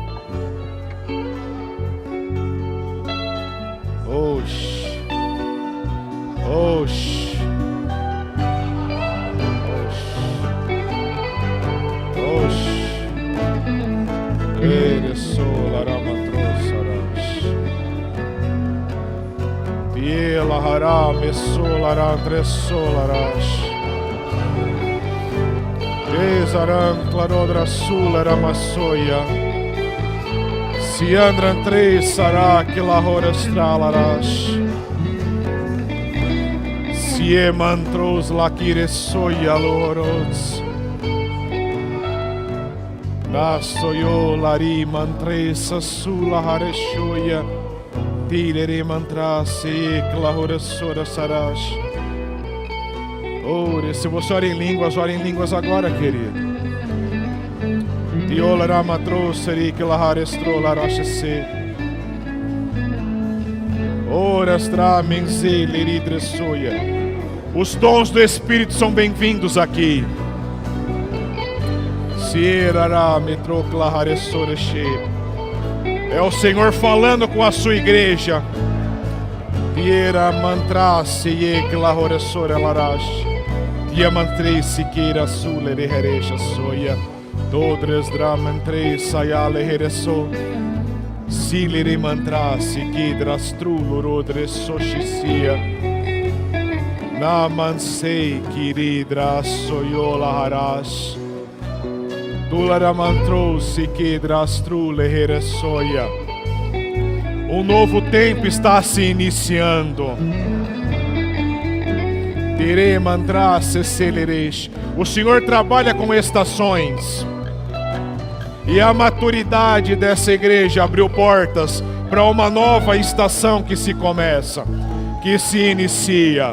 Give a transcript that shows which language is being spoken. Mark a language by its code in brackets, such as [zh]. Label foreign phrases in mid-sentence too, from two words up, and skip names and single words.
[pt] Oxi. Oxi. Ere solaramatrosarash. Piela harame solarantre solarash. Desaran clarodra sularamassoia. Siandran três sarak lahoras tralarash. Siemantros laquiresoia lorots. Nasoyo lari mantresa sula hareshoya. Tirere mantra se clahorasora sarash. Ore, se você ora em línguas agora, querido. Diola Ramatroseri que Laharestro Larachese. Ora Stra Menze Liridressoia. Os dons do Espírito são bem-vindos aqui. Sierara Metroclaharessoreche. É o Senhor falando com a sua igreja. Tiera mantra seye clahoresora larash. Tia mantrei siqueira sule reherecha soia. Todres dramantrei sayale hereso. Silere mantra siquedras trulurodres sochicia. Namansei kiridras soyola harash. Tulara mantrou siquedras trule heresoia. Um novo tempo está se iniciando. Tere mantra celeresh. O Senhor trabalha com estações. E a maturidade dessa igreja abriu portas para uma nova estação que se começa, que se inicia.